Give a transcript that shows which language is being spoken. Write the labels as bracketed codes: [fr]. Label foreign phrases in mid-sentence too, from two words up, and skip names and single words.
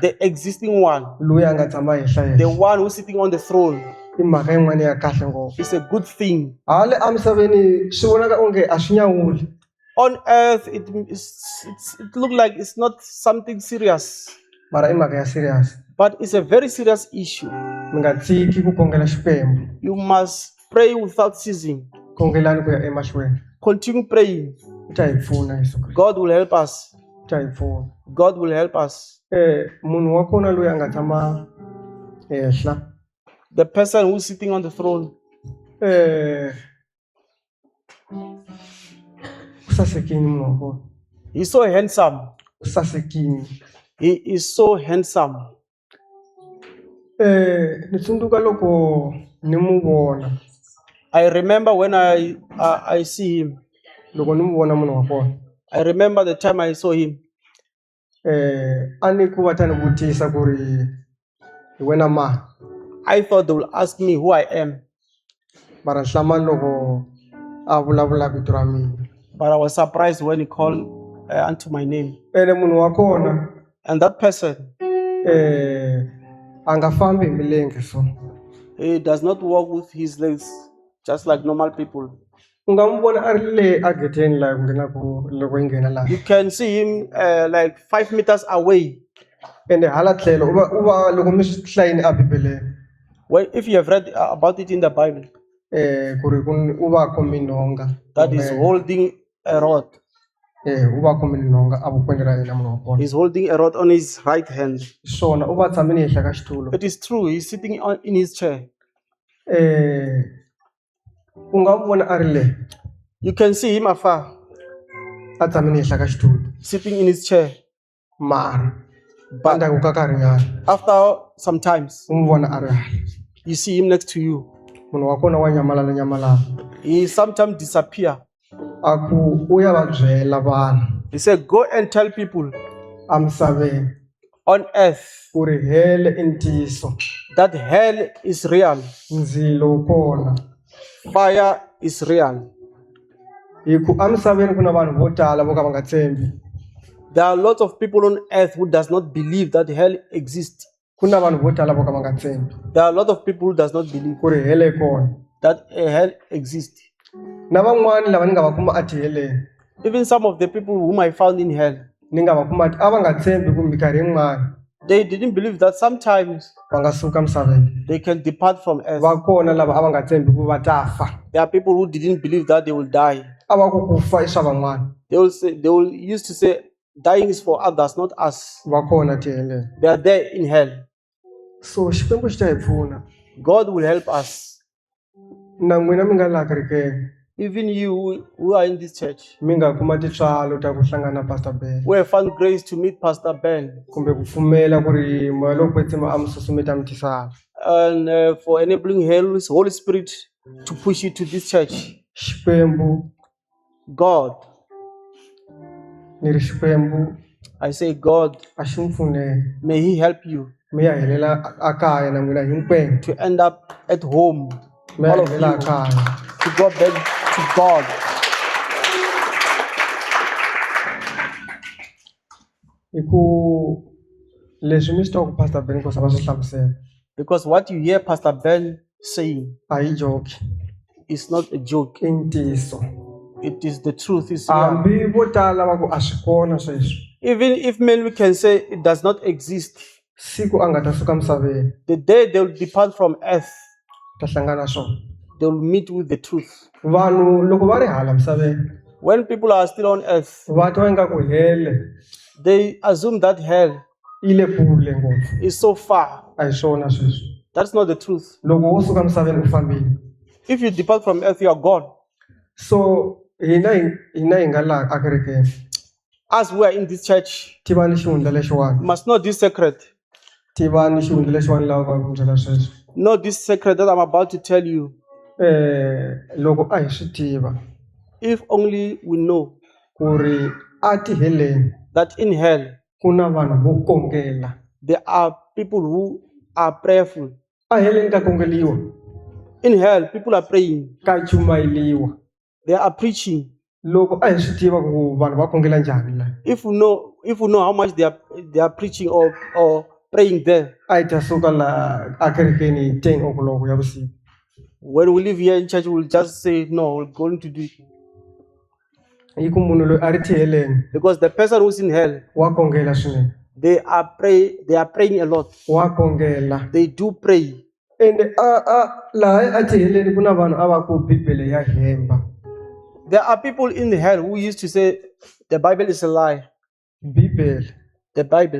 [en] the existing one, [ts] loyi a nga tshama henhla [en] the [ts] henhla. [en] one who's sitting on the throne. [ts] I mhaka yin'wana ya kahle ngopfu. [en] It's a good thing. [ts] Hala a misaveni swi vonaka onge a swi nyawuli, [en] On earth, it looks like it's not something serious, [ts] mara i mhaka ya serious. [en] but it's a very serious issue. [ts] Mi nga tshiki ku kongela Xikwembu, [en] You must pray without ceasing. [ts] kongelani ku ya emahlweni. [en] Continue praying. [ts] U ta hi pfuna Yesu Kriste, [en] God will help us. [ts] u ta hi pfuna. [en] God will help us. [ts] Munhu wa kona loyi a nga tshama henhla, [en] The person who's sitting on the throne, [ts] u sasekile munhu wa kona, [en] he's so handsome. [ts] u sasekile. [en] He is so handsome. [ts] Ni tsundzuka loko ni mu vona, [en] I remember when I see him. [ts] loko ni mu vona munhu wa kona, [en] I remember the time I saw him. [ts] a ni ku va ta ni vutisa ku ri hi wena mani. [en] I thought they will ask me who I am. [ts] mara hlamani loko a vulavula vito ra mina. [en] But I was surprised when he called unto my name. [ts] Ene munhu wa kona [en] And that person, [ts] a nga fambi hi milenge so. [en] he does not walk with his legs just like normal people. [ts] U nga n'wi vona a ri le a geteni laha ku nghenaku loko yi nghena laha. [en] You can see him like 5 meters away. [ts] Ende hala tlhelo u va loko mi swi hlayini a bibeleni. [en] Well, if you have read about it in the Bible, [ts] Ku ri u va a khome nhonga. [en] that is holding a rod. [ts] U va a khome nhonga a vokweni ra yena munhu wa kona. [en] He's holding a rod on his right hand. [ts] Swona u va a tshamile ehenhla ka xitulu. [en] It is true. He's sitting in his chair. [ts] U nga n'wi vona a ri le [en] You can see him afar, [ts] a tshamile ehenhla ka xitulu. [en] sitting in his chair. [ts] Mara endzhaku ka nkarhinyana [en] After some times, [ts] u n'wi vona a ri hala. [en] you see him next to you. [ts] Munhu wa kona wa nyamalala. [en] He sometimes disappear. [ts] A ku u ya va byela vanhu [en] He said, go and tell people [ts] a misaveni [en] on earth [ts] ku ri hele i ntiyiso. [en] that hell is real. [ts] Ndzilo wu kona. [en] Fire is real. [ts] Hi ku a misaveni ku na vanhu vo tala vo ka va nga tshembi. [en] There are lots of people on earth who does not believe that hell exists. [ts] Ku na vanhu vo tala vo ka va nga tshembi [en] There are a lot of people who does not believe [ts] ku ri hele i kona. [en] that a hell exists. [ts] Na van'wani lava ni nga va kuma a tiheleni [en] Even some of the people whom I found in hell, [ts] ni nga va kuma a va nga tshembi ku minkarhi yin'wana [en] they didn't believe that sometimes [ts] va nga suka misaveni. [en] they can depart from earth. [ts] Va kona lava a va nga tshembi ku va ta fa. [en] There are people who didn't believe that they will die. [ts] A va ku ku fa i swa van'wana. [en] They will used to say dying is for others, not us. [ts] Va kona tiheleni. [en] They are there in hell. [ts] So Xikwembu xi ta hi pfuna. [en] God will help us. [ts] Na n'wina mi nga laha kerekeni [en] Even you who are in this church, [ts] mi nga kuma tintswalo ta ku hlangana na Pastor Ben [en] we have found grace to meet Pastor Ben, [ts] kumbe ku pfumela ku ri moya lowu kwetsima a mi susumeta mi tisala. [en] and for enabling His Holy Spirit to push you to this church. [ts] Xikwembu [en] God, [ts] ni ri Xikwembu [en] I say God, [ts] a xi mi pfuneni [en] may He help you [ts] mi ya helela a kaya na n'wina hinkwenu. [en] to end up at home. [ts] Mi ya [en] All of [ts] helela a [en] you [ts] kaya. [en] to go back to God. [ts] Hi ku leswi mi swi twa ku Pastor Ben ku va swi hlamusela [en] Because what you hear Pastor Ben saying [ts] a hi joke [en] is not a joke. [ts] i ntiyiso. [en] It is the truth. It's real. [ts] Hambi vo tala va ku a swi kona sweswo [en] Even if men we can say it does not exist, [ts] siku a nga ta suka misaveni [en] the day they will depart from earth, [ts] ta hlangana na swona. [en] they will meet with the truth. [ts] Vanhu loko va ri hala misaveni [en] When people are still on earth, [ts] va twa ingaku hele [en] they assume that hell [ts] yi le kule ngopfu. [en] is so far. [ts] A hi swona sweswo. [en] That's not the truth. [ts] Loko wo suka misaveni u fambile. [en] If you depart from earth, you are gone. [ts] So hina hi nga laha a kerekeni [en] As we are in this church, [ts] tivani xihundla lexiwani. [en] you must know this secret. [ts] Tivani xihundla lexiwani lava va ku byela sweswo. [en] Know this secret that I'm about to tell you. [ts] Loko a hi swi tiva [en] If only we know [ts] ku ri a tiheleni [en] that in hell, [ts] ku na vanhu vo kongela. [en] there are people who are prayerful. [ts] A heleni ka kongeliwa, [en] In hell, people are praying. [ts] ka chumayeliwa. [en] They are preaching. [ts] Loko a hi swi tiva ku vanhu va kongela njhani laha, [en] If we know how much they are preaching or praying there, [ts] a hi ta suka laha a kerekeni hi 10 o'clock ya vusiku. [en] when we live here in church, we'll just say, no, we're going to do it. [ts] Hi ku munhu loyi a ri tiheleni [en] Because the person who's in hell, [ts] wa kongela swinene. [en] they are praying a lot. [ts] Wa kongela. [en] They do pray. [ts] Ende laha a tiheleni ku na vanhu a va ku bibele ya hemba. [en] There are people in hell who used to say the Bible is a lie. [ts] Bibele [en] The Bible.